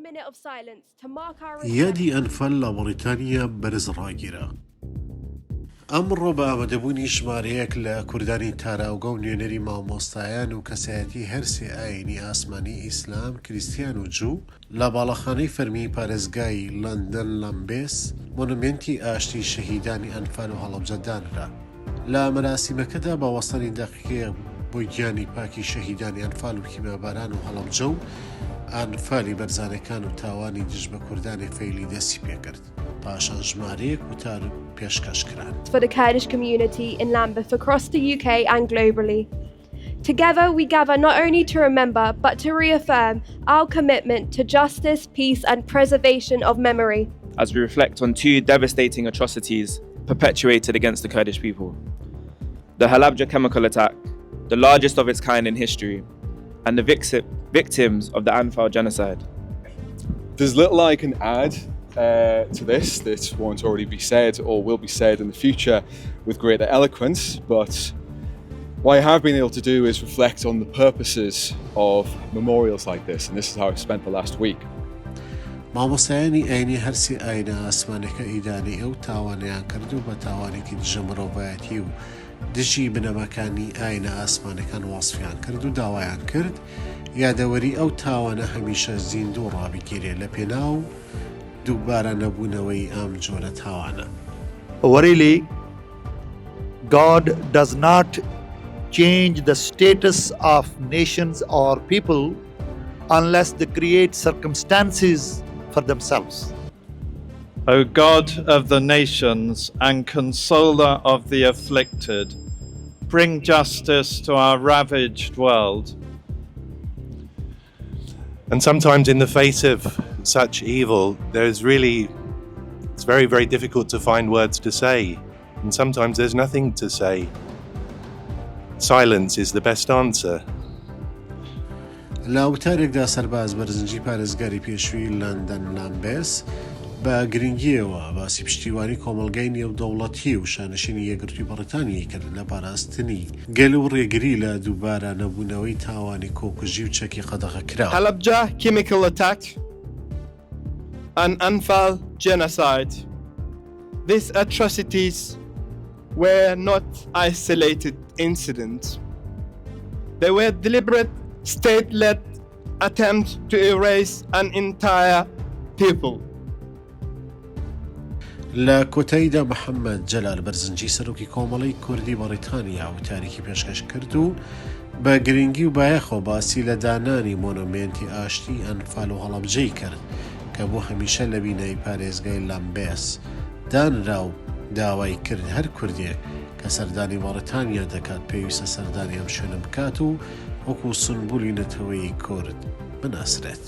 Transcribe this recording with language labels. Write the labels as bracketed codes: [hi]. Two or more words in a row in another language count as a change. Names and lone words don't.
[en] minute of silence to mark our respect. [ckb] یادی ئەنفال لە بەریتانیا بەرز ڕاگیرە. ئەمڕۆ بە ئامادەبوونی ژمارەیەک لە کوردانی تاراوگە و نوێنەری مامۆستایان و کەسایەتی هەرسێ ئاینی ئاسمانی ئیسلام، کریستیان و جوو لە باڵەخانەی فەرمی پارێزگای لەندەن لەمبێس مۆنومێنتی ئاشتی شەهیدانی ئەنفال و هەڵەبجە دانرا. لە مەراسیمەکەدا بە وەستانی دەقیقەیە بۆ گیانی پاکی شەهیدانی ئەنفال و کیمەباران و هەڵەبجە و ئەنفالی بەرزانەکان و تاوانی دژ بە کوردانی فەیلی دەستی پێکرد. پاشان ژمارەیەک وتار پێشکەش کران. [en] For the Kurdish community in Lambeth across the UK and globally. Together we gather not only to remember but to reaffirm our commitment to justice, peace and preservation of memory. As we reflect on two devastating atrocities perpetuated against the Kurdish people. The Halabja chemical attack, the largest of its kind in history, and the victims of the Anfal genocide. There's little I can add to this that won't already be said or will be said in the future with greater eloquence, but what I have been able to do is reflect on the purposes of memorials like this, and this is how I've spent the last week. [ckb] مامۆستایانی ئاینی هەرسی ئاینە ئاسمانەکە ئیدانی ئەو تاوانیان کرد و بە تاوانێکی دژە مرۆڤایەتی و دژی بنەماکانی ئاینە ئاسمانەکان واسفیان کرد و داوایان کرد یادەوەری ئەو تاوانە هەمیشە زیندوو ڕابگیرێ لە پێناو دووبارە نەبوونەوەی ئەم جۆرە تاوانە. [en] Really, God does not change the status of nations or people unless they create circumstances for themselves. O God of the nations and consoler of the afflicted, bring justice to our ravaged world. And sometimes in the face of such evil, it's very, very difficult to find words to say. And sometimes there's nothing to say. Silence is the best answer. [ckb] لە وتارێکدا سەرباز بەرزنجی پارێزگاری پێشووی لەندەن لامبێس بە گرنگیەوە باسی پشتیوانی کۆمەڵگەی نێودەوڵەتی و شانشینی یەکگرتووی بەڕیتانیای کرد لە پاراستنی گەل و ڕێگری لە دووبارە نەبوونەوەی تاوانی کۆکوژی و چەکی قەدەغەکراوە. [en] Halabja chemical attack and Anfal genocide. These atrocities were not isolated incidents. They were deliberate state-led attempts to erase an entire people. [ckb] لە کۆتاییدا محەممەد جەلال بەرزنجی سەرۆکی کۆمەڵی کوردی بەڕیتانیا و تاریکی پێشکەش کرد و بە گرنگی و بایەخۆ باسی لە دانانی مۆنومێنتی ئاشتی ئەنفال و هەڵەبجەی کرد کە بۆ هەمیشە لە بینایی پارێزگای لەمبێس دانرا و داوای کرد هەر کوردێک کە سەردانی بەڕیتانیا دەکات پێویستە سەردانی ئەم شوێنە بکات و وەکو سنبولی نەتەوەی کورد بناسرێت.